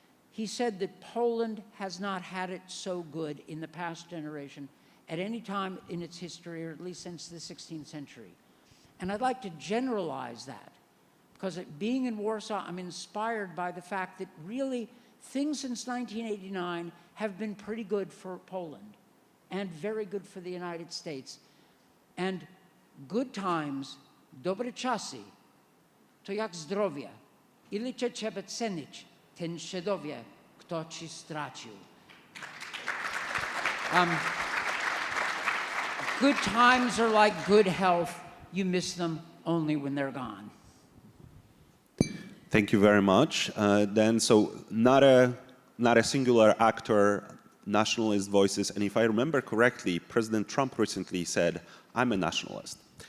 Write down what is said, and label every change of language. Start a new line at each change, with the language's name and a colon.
English: He said that Poland has not had it so good in the past generation at any time in its history, or at least since the 16th century. And I'd like to generalize that, because being in Warsaw, I'm inspired by the fact that really things since 1989 have been pretty good for Poland and very good for the United States. And good times,
Polish: dobre czasy, to jak zdrowie, ile cię trzeba cenić, ten się dowie, kto ci stracił.
English: Good times are like good health. You miss them only when they're gone. Thank you very much. Then, so not a singular actor, nationalist voices, and if I remember correctly, President Trump recently said, "I'm a nationalist."